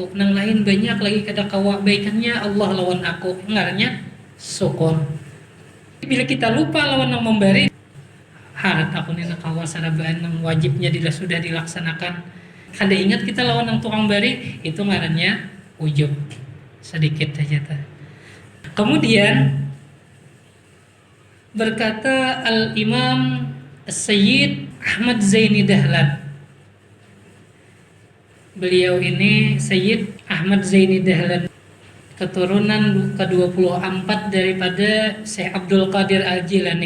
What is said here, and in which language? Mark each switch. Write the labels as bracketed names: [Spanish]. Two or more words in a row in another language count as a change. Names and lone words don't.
[Banjar] Nang lain banyak lagi kada kawa, baikannya Allah lawan aku. Ngarannya syukur. Bila kita lupa lawan nang memberi, harap aku nih kawa sarabaan nang wajibnya sudah dilaksanakan. Kada ingat kita lawan nang tukang beri, itu ngarannya ujub. Sedikit saja ta. [Indonesian] Kemudian berkata Al-Imam Sayyid Ahmad Zaini Dahlan. Beliau ini Sayyid Ahmad Zaini Dahlan, keturunan ke-24 daripada Syekh Abdul Qadir Al-Jilani.